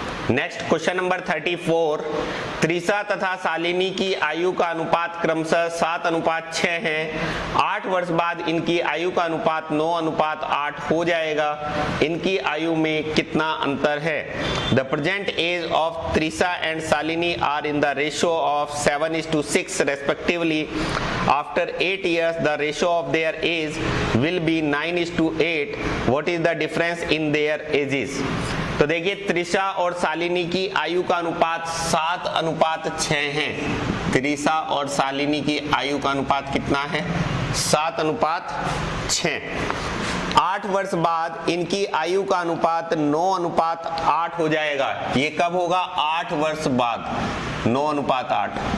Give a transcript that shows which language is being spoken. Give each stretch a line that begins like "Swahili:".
Hindi: Next question number 34। Trisha तथा शालिनी की आयु का अनुपात क्रमशः 7:6 है। 8 वर्ष बाद इनकी आयु का अनुपात 9:8 हो जाएगा। इनकी आयु में कितना अंतर है?
English: The present age of Trisha and Shalini are in the ratio of 7:6 respectively. After 8 years the ratio of their age will be 9:8. What is the difference in their ages?
Hindi: तो देखिए त्रिशा और शालिनी की आयु का अनुपात 7:6 है। त्रिशा और शालिनी की आयु का अनुपात कितना है? 7:6। 8 वर्ष बाद इनकी आयु का अनुपात 9:8 हो जाएगा। ये कब होगा? 8 वर्ष बाद 9:8।